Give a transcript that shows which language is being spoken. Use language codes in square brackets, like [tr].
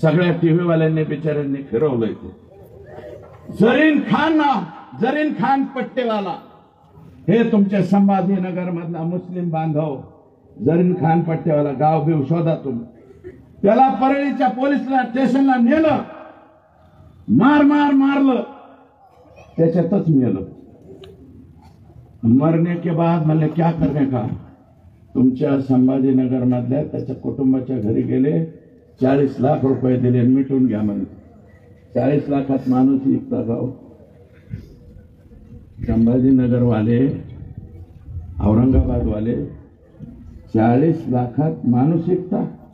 [mr] सगळ्या टीव्ही वाल्यांनी बिचाऱ्यांनी फिरवलंय ते. जरीन खान पट्टेवाला हे तुमचे संभाजीनगर मधला मुस्लिम बांधव, जरीन खान पट्टेवाला, गाव बिव शोधा तुम्ही. त्याला परळीच्या पोलिसला स्टेशनला नेलं, मारलं, त्याच्यातच मेलं. [hi] मरने के बाद [mr] म्हणले [hi] क्या करने का? [mr] तुमच्या संभाजीनगर मधल्या त्याच्या कुटुंबाच्या घरी गेले, 40 लाख रुपये दिले, मिटून घ्या म्हणले. 40 लाखात माणूस विकता जाऊ. संभाजीनगर वाले, औरंगाबाद वाले 40 लाखात माणूस विकता.